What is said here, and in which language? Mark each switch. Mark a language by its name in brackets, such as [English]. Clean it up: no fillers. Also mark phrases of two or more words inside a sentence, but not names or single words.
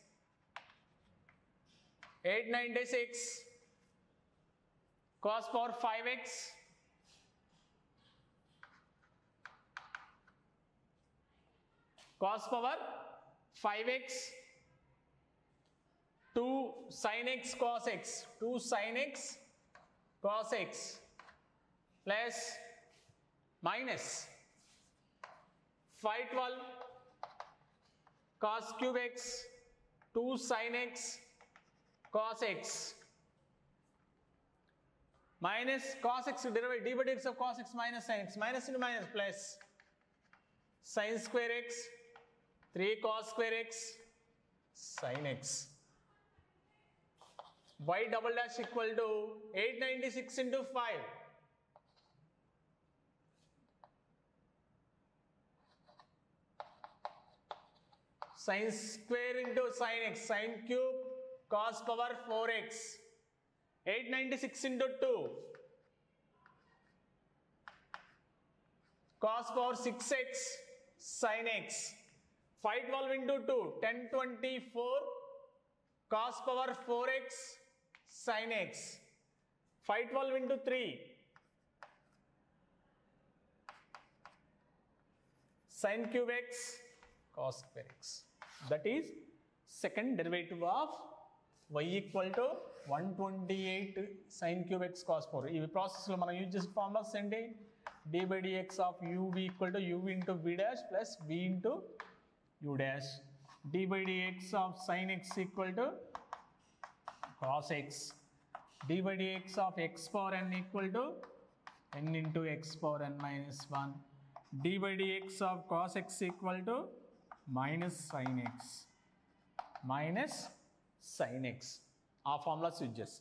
[English] 896 cos power 5x cos power 5x 2 sin x cos x 2 sin x cos x plus minus 512 cos cube x 2 sin x cos x minus cos x derivative d by dx of cos x minus sin x minus into minus plus sin square x 3 cos square x sin x. Y double dash equal to 896 into 5 sin square into sin x sin cube cos power 4x 896 into 2 cos power 6x sin x 512 into 2 1024 cos power 4x sin x 512 into 3 sin cube x cos square x. That is second derivative of y equal to 128 sin cube x cos 4. [Telugu] ఈ ప్రాసెస్లో మనం యూజ్ చేసే ఫార్ములాస్ ఏంటి [English] d by dx of uv equal to u into v dash plus v into u dash d by dx of sin x equal to cos x d by dx of x power n equal to n into x power n minus 1 d by dx of cos x equal to minus sin x [Telugu] ఆ ఫార్ములాస్ యూజ్ చేస్తాం.